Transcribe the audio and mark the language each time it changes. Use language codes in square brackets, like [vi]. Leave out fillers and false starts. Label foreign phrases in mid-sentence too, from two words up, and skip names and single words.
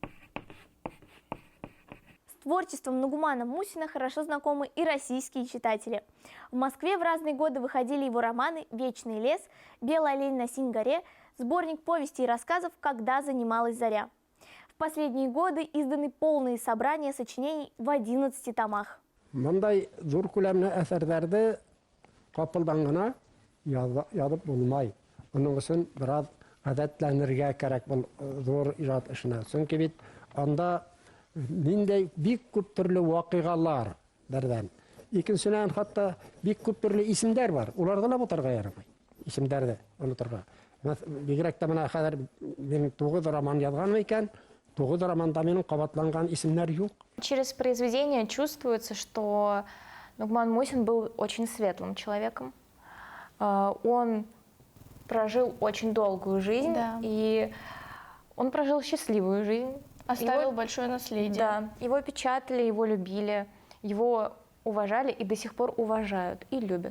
[ru] С творчеством Нугумана Мусина хорошо знакомы и российские читатели. В Москве в разные годы выходили его романы «Вечный лес», «Белый олень на Синь-горе», сборник повестей и рассказов «Когда занималась заря». В последние годы изданы полные собрания сочинений в 11 томах. [ba] Мындай зур күләмле әсәрләрде капылдан гына язып булмай. Оның өчен бераз гадәтләнергә кирәк был зур иҗат эшенә. Чөнки бит анда ниндәй бик күп төрле вакыйгалар бердән. Икенчедән хәтта бик күп төрле исемнәр бар. Уларны да утырга ярамый. Исемнәрне онытырга. Бигрәк тә менә хәзер мин 9 роман язган икән. 9 романда минем кабатланган исемнәр юк. [ru] Через произведение чувствуется, что Нугуман Мусин был очень светлым человеком. Он прожил очень долгую жизнь, Да. и он прожил счастливую жизнь. Оставил большое наследие. Да, его печатали, его любили, его уважали и до сих пор уважают и любят.